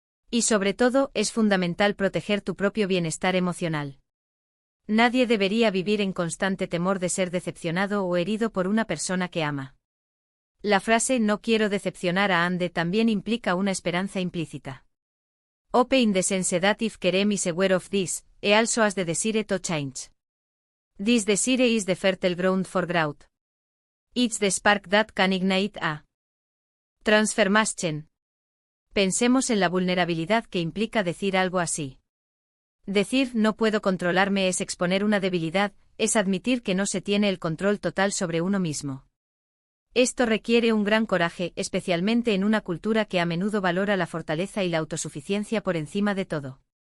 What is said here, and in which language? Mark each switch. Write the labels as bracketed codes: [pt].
[es] Y sobre todo, es fundamental proteger tu propio bienestar emocional. Nadie debería vivir en constante temor de ser decepcionado o herido por una persona que ama. La frase no quiero decepcionar a Ande también implica una esperanza implícita. [en] Hope in the sense that if Kerem is aware of this, he also has the desire to change. This desire is the fertile ground for growth. It's the spark that can ignite a transformation. [es] Pensemos en la vulnerabilidad que implica decir algo así. Decir no puedo controlarme es exponer una debilidad, es admitir que no se tiene el control total sobre uno mismo. Esto requiere un gran coraje, especialmente en una cultura que a menudo valora la fortaleza y la autosuficiencia por encima de todo.